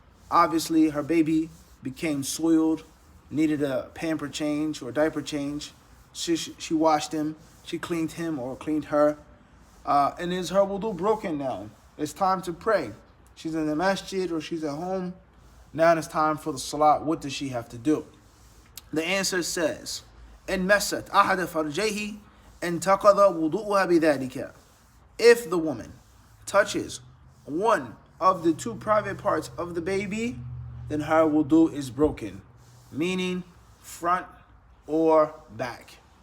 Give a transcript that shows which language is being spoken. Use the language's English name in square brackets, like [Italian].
[English] Obviously her baby became soiled, needed a pamper change or diaper change. She washed him, she cleaned him or cleaned her, and is her wudu broken now? It's time to pray. She's in the masjid or she's at home. Now it's time for the salat. What does she have to do? The answer says, [Arabic] إن مست أحد فرجيه انتقض وضوءها بذلك. [English] If the woman touches one of the two private parts of the baby, then her wudu is broken, meaning front or back.